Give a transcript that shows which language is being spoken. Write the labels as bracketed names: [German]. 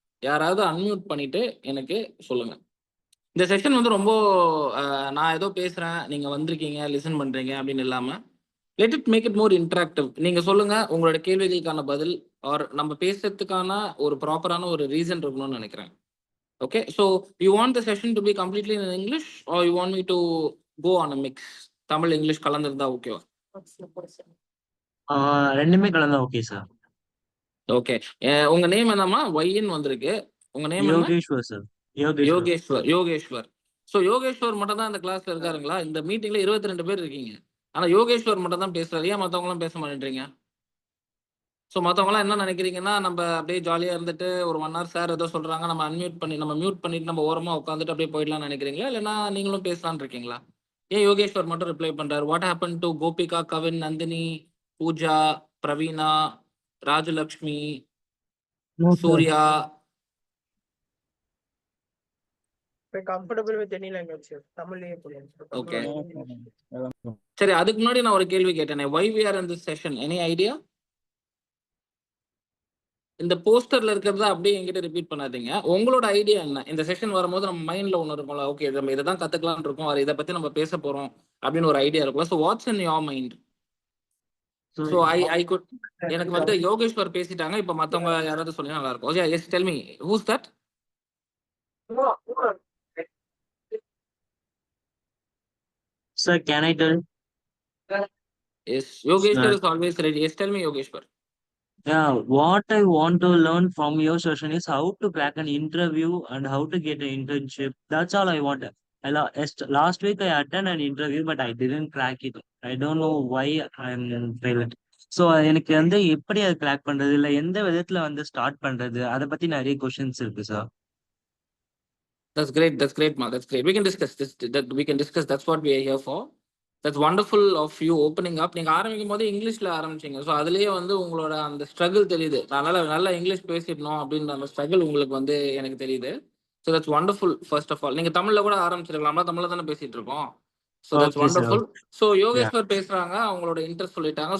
[Tamil] யாராவது அன்மியூட் பண்ணிட்டு எனக்கு சொல்லுங்க. இந்த செஷன் வந்து ரொம்ப நான் ஏதோ பேசுறேன், நீங்க வந்திருக்கீங்க, லிசன் பண்றீங்க அப்படின்னு இல்லாம [English] Let it make it more interactive. [Tamil] நீங்க சொல்லுங்க உங்களோட கேள்விகளுக்கான பதில் ஆர் நம்ம பேசுறதுக்கான ஒரு ப்ராப்பரான ஒரு ரீசன் இருக்கணும்னு நினைக்கிறேன். [English] Okay, so you want the session to be completely in English or you want me to go on a mix? [Tamil] Tamil English கலந்திருந்தா ஓகேவா? ரெண்டுமே கலந்தா ஓகே சார். ஓகே, உங்க நேம் என்னமா? ஒய்என் வந்திருக்கு. உங்க நேம் என்ன? யோகேஸ்வர் சார். யோகேஸ்வர். சோ யோகேஸ்வர் மட்டும் தான் இந்த கிளாஸ்ல இருக்காருங்களா? இந்த மீட்டிங்ல 22 பேர் இருக்கீங்க. ஆனா யோகேஸ்வர் மட்டும் தான் பேசுறாரு. ஏன் மத்தவங்க எல்லாம் பேச மாட்டேன்றீங்க? ஸோ மற்றவங்களாம் என்ன நினைக்கிறீங்கன்னா, நம்ம அப்படியே ஜாலியாக இருந்துட்டு ஒரு 1 hour சார் ஏதோ சொல்கிறாங்க, நம்ம மியூட் பண்ணிட்டு நம்ம ஓரமாக உட்காந்துட்டு அப்படியே போயிடலாம்னு நினைக்கிறீங்களா? இல்லைன்னா நீங்களும் பேசலான்னு இருக்கீங்களா? ஏன் யோகேஸ்வர் மட்டும் ரிப்ளை பண்ணுறாரு? [English] What happen to Gopika, Kavin, Nandini, Pooja, Praveena, Rajalakshmi, Surya? comfortable with any language, [Tamil] தமிழ்லயே போடுங்க. ஓகே, சரி. அதுக்கு முன்னாடி நான் ஒரு கேள்வி கேட்டேனே, [English] why we are in this session? any idea? [Tamil] இந்த போஸ்டர்ல இருக்கிறத அப்படியே என்கிட்ட ரிப்பீட் பண்ணாதீங்க. உங்களோட ஐடியா என்ன? இந்த செஷன் வரும்போது நம்ம மைண்ட்ல ஒன்று இருக்கும்ல, ஓகே நம்ம இதை தான் கத்துக்கலாம்னு இருக்கோம், இதை பத்தி நம்ம பேச போறோம் அப்படின்னு ஒரு ஐடியா இருக்கும்ல. [English] So what's in your mind? So I good [Tamil] எனக்கு வந்து யோகேஸ்வர் பேசிட்டாங்க. இப்போ மற்றவங்க யாராவது சொல்லி நல்லா இருக்கும். Okay, [English] Yes tell me who's that? Sir can I tell? Yes, Yogeshwar is always ready. Yes tell me Yogeshwar. Yeah, what I want to learn from your session is how to crack an interview and how to get an internship. That's all I want. Last week I attended an interview, but I didn't crack it. I don't know why I'm failed. [Tamil] So எனக்கு வந்து எப்படி அதை crack பண்றது, இல்ல எந்த விதத்துல வந்து start பண்றது, அதை பத்தி நிறைய கொஸ்டின்ஸ் இருக்கு sir. [English] That's great ma, that's great. We can discuss this. That's what we are here for. That's wonderful of you opening up. [Tamil] நீங்க ஆரம்பிக்கும் போது இங்கிலீஷ்ல ஆரம்பிச்சீங்க. ஸோ அதுலயே வந்து உங்களோட அந்த ஸ்ட்ரகிள் தெரியுது. நல்லா இங்கிலீஷ் பேசிடணும் அப்படின்ற அந்த ஸ்ட்ரகிள் உங்களுக்கு வந்து எனக்கு தெரியுது. [English] So that's wonderful. [Tamil] First of all நீங்க தமிழ்ல கூட ஆரம்பிச்சிருக்கலாமா? தமிழ்ல தானே பேசிட்டு இருக்கோம். [English] So that's wonderful. [Tamil] So Yogeshwar பேசுறாங்க, அவங்களோட இன்ட்ரெஸ்ட் சொல்லிட்டாங்க.